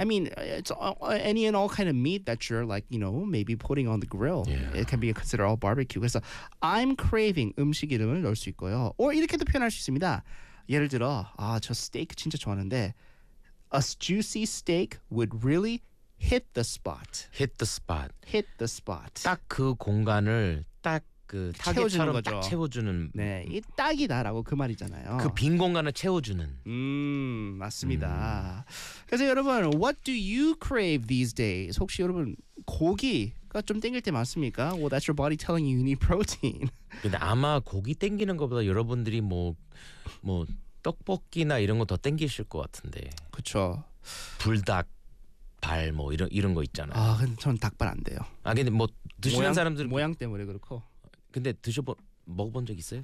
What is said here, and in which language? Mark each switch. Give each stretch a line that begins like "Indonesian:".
English: I mean, it's any and all kind of meat that you're like, you know, maybe putting on the grill. Yeah. It can be considered all barbecue.
Korean: 그래서
English: I'm craving
Korean: 음식 이름을 넣을 수 있고요. Or 이렇게도 표현할 수 있습니다. 예를 들어, 아, 저 스테이크 진짜 좋아하는데
English: A juicy steak would really hit the spot. Hit the spot. Hit the spot.
Korean: 딱 그 공간을 딱 그 채워주는 거죠. 딱 채워주는. 네, 이 딱이다라고 그 말이잖아요. 그 빈 공간을 채워주는. 맞습니다. 그래서 여러분,
English: what do you crave these days?
Korean: 혹시 여러분 고기가 좀 땡길 때 많습니까?
English: Well, that's your body telling you you need protein.
Korean: 근데 아마 고기 땡기는 것보다 여러분들이 뭐 떡볶이나 이런 거 더 땡기실 것 같은데. 그렇죠. 불닭 발 뭐 이런 거 있잖아요. 아, 근데 전 닭발 안 돼요. 아, 근데 뭐 드시는 사람들은 모양 때문에 그렇고. 근데 먹어본 적 있어요?